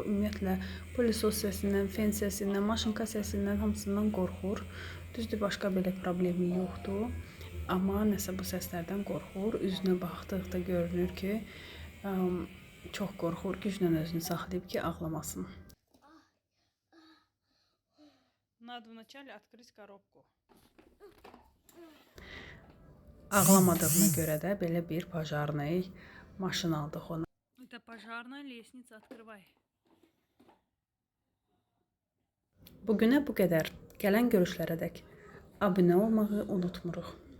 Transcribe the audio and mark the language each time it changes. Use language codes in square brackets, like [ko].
[az] Ümumiyyətlə pilisos səsindən, fen səsindən, maşınka səsindən hamısından qorxur. Düzdür, başqa belə problemi yoxdur. Amma nəsə bu səslərdən qorxur. Üzünə baxdıqda görünür ki, çox qorxur. Güclə özünü saxlayıb ki, ağlamasın. [ru] Надо вначале открыть коробку. [az] Ağlamadığına görə də belə bir pajarnay maşın aldıq ona. [ru] Это пожарная лестница, открывай. [az] Bugünə bu qədər. Gələn görüşlərədək abunə olmağı unutmuruq.